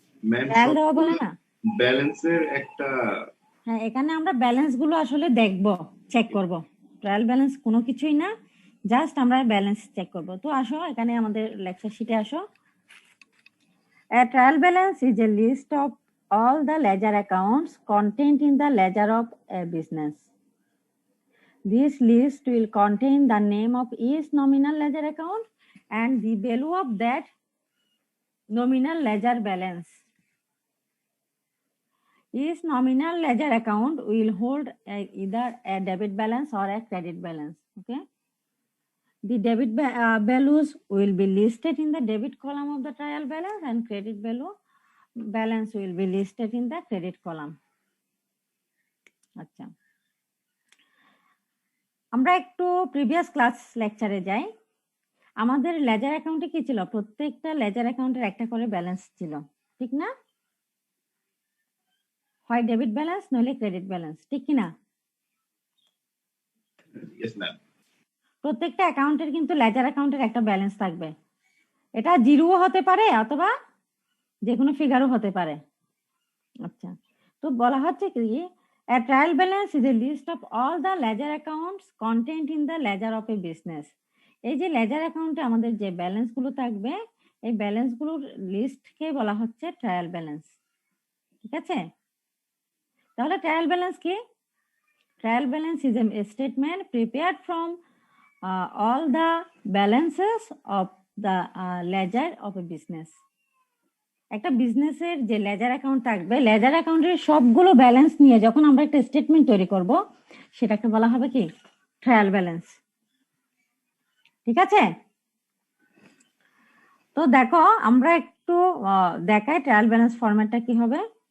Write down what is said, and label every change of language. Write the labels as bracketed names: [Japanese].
[Bangla] Ma'am trial দেওয়া বলে না? ব্যালেন্সের একটা হ্যাঁ, এখানে আমরা ব্যালেন্স গুলো আসলে দেখব, চেক করব। ট্রায়াল ব্যালেন্স কোনো কিছুই না, জাস্ট আমরা ব্যালেন্স চেক করব। তো আসো এখানে আমাদের লেকচার শিটে আসো। [English] A trial balance is a list of all the ledger accounts contained in the ledger of a business. This list will contain the name of each nominal ledger account and the value of that nominal ledger balance. Each nominal ledger account will hold either a debit balance or a credit balance. Okay. The debit values will be listed in the debit column of the trial balance and credit balance will be listed in the credit column. [Bangla] আচ্ছা, আমরা একটু previous class লেকচারে যাই। আমাদের laser অ্যাকাউন্টে কি ছিল? প্রত্যেকটা লেজার অ্যাকাউন্টের একটা করে ব্যালেন্স ছিল, ঠিক না? হয় ডেবিট ব্যালেন্স নইলে ক্রেডিট ব্যালেন্স, ঠিক কি না? [English] yes ma'am [Bangla] প্রত্যেকটা অ্যাকাউন্টের কিন্তু লেজার অ্যাকাউন্টের একটা ব্যালেন্স থাকবে। এটা জিরোও হতে পারে অথবা যে কোনো ফিগারও হতে পারে। আচ্ছা, তো বলা হচ্ছে কি, [English] a trial balance is a list of all the ledger accounts contained in the ledger of a business. [Bangla] এই যে লেজার অ্যাকাউন্টে আমাদের যে ব্যালেন্স গুলো থাকবে, এই ব্যালেন্স গুলোর লিস্টকে বলা হচ্ছে ট্রায়াল ব্যালেন্স, ঠিক আছে? তাহলে ট্রায়াল ব্যালেন্স কি? [English] Trial balance is a statement prepared from all the balances of the ledger of a business. [Bangla] একটা বিজনেসের যে লেজার অ্যাকাউন্ট থাকবে, লেজার অ্যাকাউন্টের সবগুলো ব্যালেন্স নিয়ে যখন আমরা একটা স্টেটমেন্ট তৈরি করব, সেটাকে বলা হবে কি? ট্রায়াল ব্যালেন্স, ঠিক আছে? তো দেখো আমরা একটু দেখাই ট্রায়াল ব্যালেন্স ফরম্যাটটা কি হবে।